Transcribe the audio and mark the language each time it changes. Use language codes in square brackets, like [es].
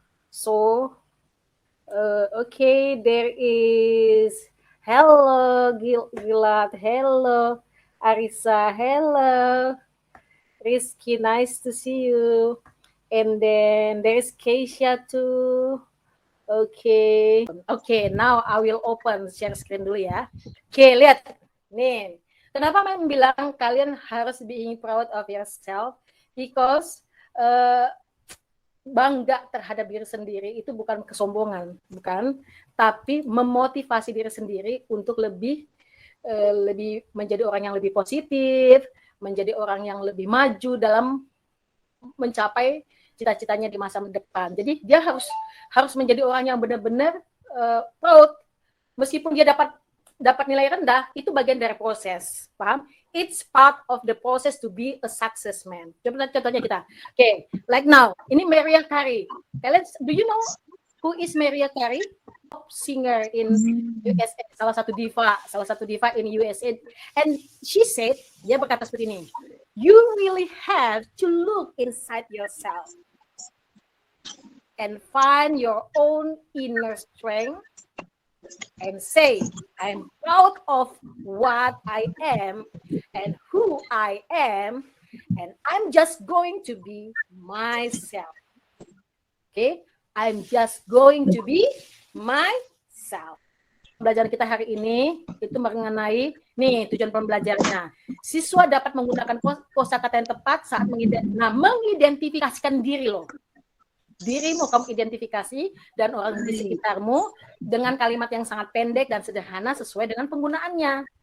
[en] So, okay, there is hello, Gilad, hello, Arisa, hello, Rizky, nice to see you. And then there's Keisha too. Okay. Okay, now I will open share screen [id] dulu ya. Oke, lihat. Nih. Kenapa Mem bilang kalian harus [en] being proud of yourself? Because [id] bangga terhadap diri sendiri itu bukan kesombongan, bukan, tapi memotivasi diri sendiri untuk lebih menjadi orang yang lebih positif, menjadi orang yang lebih maju dalam mencapai cita-citanya di masa depan. Jadi dia harus menjadi orang yang benar-benar proud, meskipun dia dapat nilai rendah, itu bagian dari proses, paham? [en] It's part of the process to be a success man. [id] Contohnya kita, [en] okay, like now, [id] ini [en] Mariah Carey. [id] Kalian, [en] do you know who is Mariah Carey? Singer in USA, [id] salah satu diva [en] in USA. And she said, [id] dia berkata seperti ini, [en] you really have to look inside yourself and find your own inner strength and say, I'm proud of what I am and who I am, and I'm just going to be myself. Okay, I'm just going to be myself. [id] Pembelajaran kita hari ini itu mengenai nih tujuan pembelajarannya. Siswa dapat menggunakan kosakata yang tepat saat mengidentifikasikan diri lo. Dirimu kamu identifikasi dan orang di sekitarmu dengan kalimat yang sangat pendek dan sederhana sesuai dengan penggunaannya.